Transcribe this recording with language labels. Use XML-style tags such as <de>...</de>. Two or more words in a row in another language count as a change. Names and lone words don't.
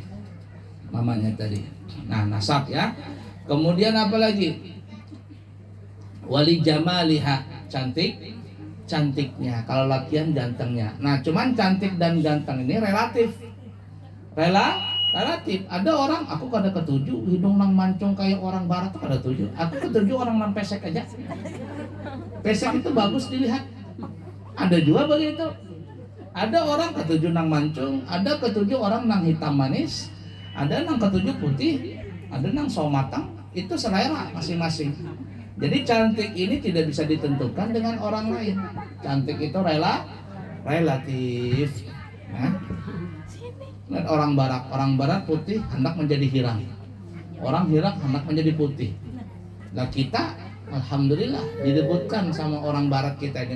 <id>Mamanya tadi. Nah, nasab ya. Kemudian apa lagi?</id> <ar>Wali jamaliha, cantiknya.</ar> <bjn>Kalau lakian gantengnya. Nah, cuman cantik dan ganteng ini relatif. Relatif. Ada orang aku kada ketuju hidung nang mancung kayak orang barat tuh kada ketuju. Aku ketuju orang nang pesek aja. Pesek itu bagus dilihat.</bjn> <id>Ada juga begitu.</id> <bjn>Ada orang ketuju nang mancung, ada ketuju orang nang hitam manis, ada nang ketuju putih, ada nang sawo matang.</bjn> <id>Itu selera masing-masing. Jadi cantik ini tidak bisa ditentukan dengan orang lain. Cantik itu relatif.</id> <bjn>Dan orang barat putih hendak menjadi hirang. Orang hirang hendak menjadi putih. Nah, kita alhamdulillah direbutkan sama orang barat kita ini.</bjn>